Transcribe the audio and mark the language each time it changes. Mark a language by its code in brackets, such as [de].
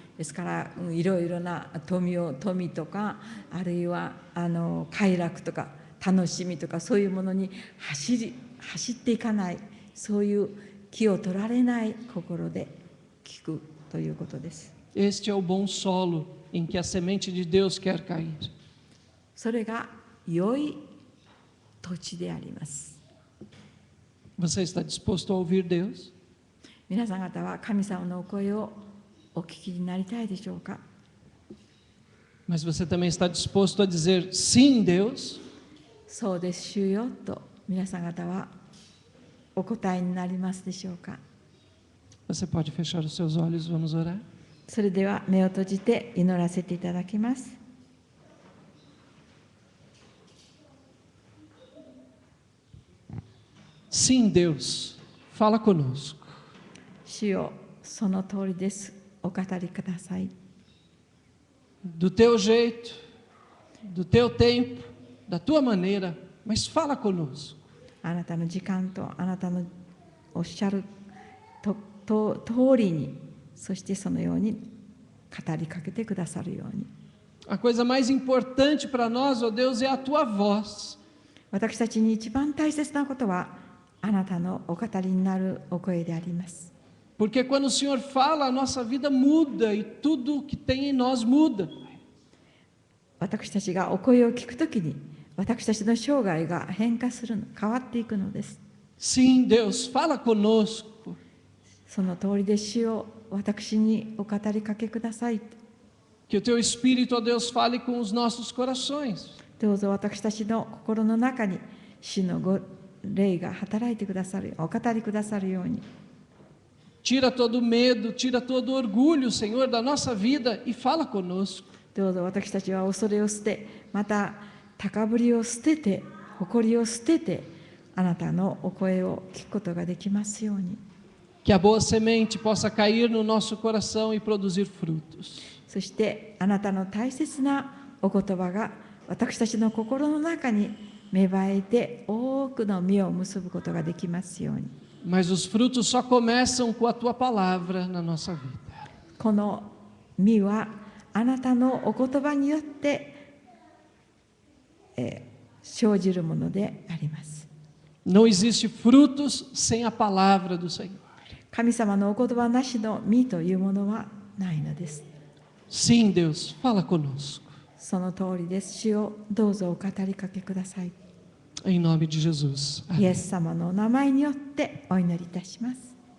[ja] ですからいろいろな富とか、あるいは快楽とか楽しみとか、そういうものに走っていかない、そういう気を取られない心で聞くということです。 [pt] Este é o bom solo em que a semente de Deus quer cair. [ja] それが良い土地であります。 [pt] Você está disposto a ouvir Deus? [ja] 皆さん方は神様のお声をお聞きになりたいでしょうか。 [pt] Mas você também está disposto a dizer sim, Deus? [ja] そうです主よと皆さん方はお答えになりますでしょうか。 [pt] Você pode fechar os seus olhos, vamos orar? [ja] それでは目を閉じて祈らせていただきます。 [pt] Sim, Deus, fala conosco. [ja] 主よ、その通りです。お語りください。 [pt] Do teu jeito, do teu tempo, da tua maneira, mas fala conosco. [ja] あなたの時間とあなたのおっしゃる通りに、そしてそのように語りかけてくださるように。 [pt] A coisa mais importante para nós, ó Deus, é a tua voz. [ja] 私たちに一番大切なことはあなたのお語りになるお声であります。 [pt] Porque quando o Senhor fala, a nossa vida muda e tudo que tem em nós muda. [ja] 私たちがお声を聞くときに、私たちの生涯が変化するの、変わっていくのです。 [pt] Sim, Deus, fala conosco. [ja] その通りで主よ、私にお語りかけください。 [pt] Que o teu Espírito, ó Deus, fale com os nossos corações. [ja] どうぞ私たちの心の中に主のご霊が働いてくださる、お語りくださるように。 [pt] Tira todo medo, tira todo orgulho, Senhor, da nossa vida e fala conosco. [ja] どうぞ私たちは恐れを捨て、また高ぶりを捨てて、誇りを捨てて、あなたのお声を聞くことができますように。 [pt] Que a boa semente possa cair no nosso coração e produzir frutos. [ja] そしてあなたの大切なお言葉が私たちの心の中に芽生えて多くの実を結ぶことができますように。 [pt] Mas os frutos só começam com a tua palavra na nossa vida. [ja] この実はあなたのお言葉によって、生じるものであります。 [pt] Não existe frutos sem a palavra do Senhor. [ja] 神様のお言葉なしの実というものはないのです。 [pt] Sim, Deus, fala conosco. [ja] その通りです。主をどうぞお語りかけください。 [pt] Em nome de Jesus. [ja] イ [pt] Amém. [ja] エス様のお名前によってお祈りいたします。